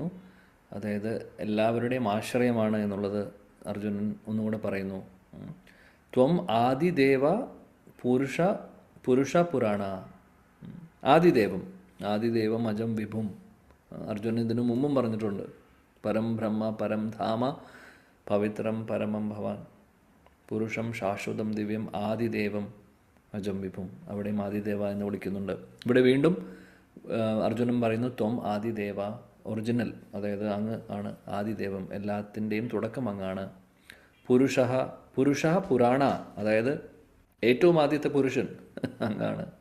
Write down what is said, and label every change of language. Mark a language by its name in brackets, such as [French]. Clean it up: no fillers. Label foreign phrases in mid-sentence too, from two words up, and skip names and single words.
[Malayalam] അതായത് എല്ലാവരുടെയും ആശ്രയമാണ് എന്നുള്ളത് അർജുനൻ ഒന്നുകൂടെ പറയുന്നു. [Sanskrit] ത്വം ആദിദേവ പുരുഷ പുരാണ. ആദിദേവം അജം വിഭും. [Malayalam] അർജുനൻ ഇതിനു മുമ്പും പറഞ്ഞിട്ടുണ്ട്. [Sanskrit] പരം ബ്രഹ്മ പരം ധാമ പവിത്രം പരമം ഭവാൻ പുരുഷം ശാശ്വതം ദിവ്യം ആദിദേവം അജം വിഭും. [Malayalam] അവിടെയും ആദിദേവ എന്ന് വിളിക്കുന്നുണ്ട്. ഇവിടെ വീണ്ടും അർജുനൻ പറയുന്നു [Sanskrit] ത്വം ആദിദേവ, [Malayalam] ഒറിജിനൽ, അതായത് അങ്ങ് ആണ് ആദിദേവം, എല്ലാത്തിൻ്റെയും തുടക്കം അങ്ങാണ്. [Sanskrit] പുരുഷ പുരാണ, [Malayalam] അതായത് ഏറ്റവും ആദ്യത്തെ പുരുഷൻ അങ്ങാണ്.